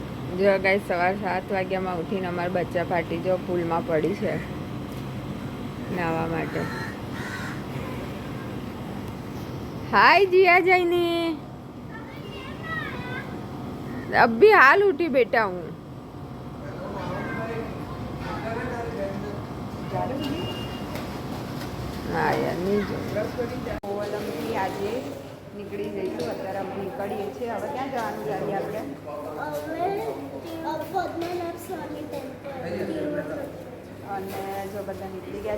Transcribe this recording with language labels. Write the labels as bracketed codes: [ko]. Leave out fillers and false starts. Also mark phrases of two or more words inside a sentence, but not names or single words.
[gu] જો ગાઈસ સવાર 7 વાગ્યામાં ઉઠીને અમારા બચ્ચા પાર્ટી જો પુલમાં પડી છે નાહવા માટે. [hi] हाय जिया जैनी, अभी हाल उठी बेटा हूँ. [gu] હા યાર નહીં જો કોવલમથી આજે નીકળી જઈશું. અત્યારે અમે નીકળીએ છીએ. હવે ક્યાં જવાનું ગાડી આપણે? અને જો બધા નીકળી ગયા છે.